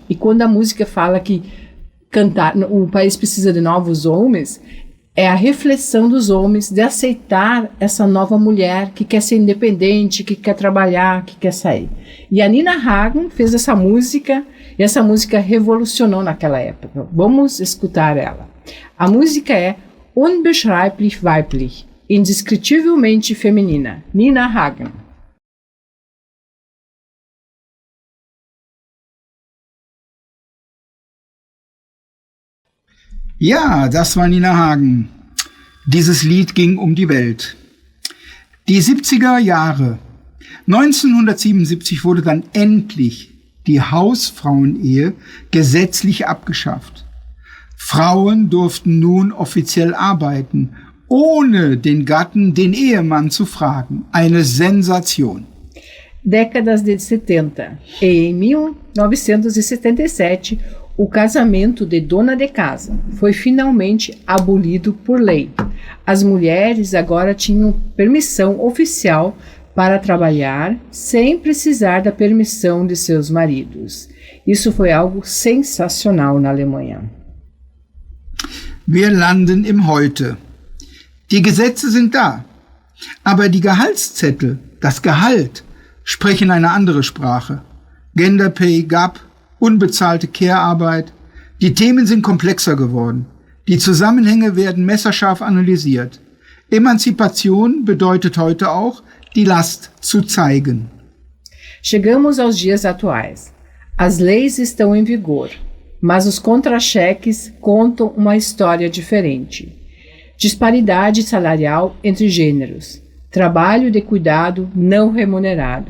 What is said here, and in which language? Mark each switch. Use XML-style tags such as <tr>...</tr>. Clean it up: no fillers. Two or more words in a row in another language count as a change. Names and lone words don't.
<pt>E quando a música fala que o país precisa de novos homens, é a reflexão dos homens de aceitar essa nova mulher que quer ser independente, que quer trabalhar, que quer sair. E a Nina Hagen fez essa música, e essa música revolucionou naquela época. Vamos escutar ela. A música é Unbeschreiblich Weiblich, indescritivelmente feminina, Nina Hagen.</pt> <de>Ja, das war Nina Hagen. Dieses Lied ging um die Welt. Die 70er Jahre. 1977 wurde dann endlich die Hausfrauenehe gesetzlich abgeschafft. Frauen durften nun offiziell arbeiten, ohne den Gatten, den Ehemann zu fragen. Eine Sensation.</de> <pt>Décadas de 70. Em 1977, o casamento de dona de casa foi finalmente abolido por lei. As mulheres agora tinham permissão oficial para trabalhar sem precisar da permissão de seus maridos. Isso foi algo sensacional na Alemanha.</pt> <de>Wir landen im Heute. Die Gesetze sind da, aber die Gehaltszettel, das Gehalt, sprechen eine andere Sprache.</de> <en>Gender Pay Gap,</en> <de>unbezahlte Care-Arbeit. Die Themen sind komplexer geworden. Die Zusammenhänge werden messerscharf analysiert. Emanzipation bedeutet heute auch, die Last zu zeigen.</de> <pt>Chegamos aos dias atuais. As leis estão em vigor, mas os contra-cheques contam uma história diferente. Disparidade salarial entre gêneros, trabalho de cuidado não remunerado.</pt>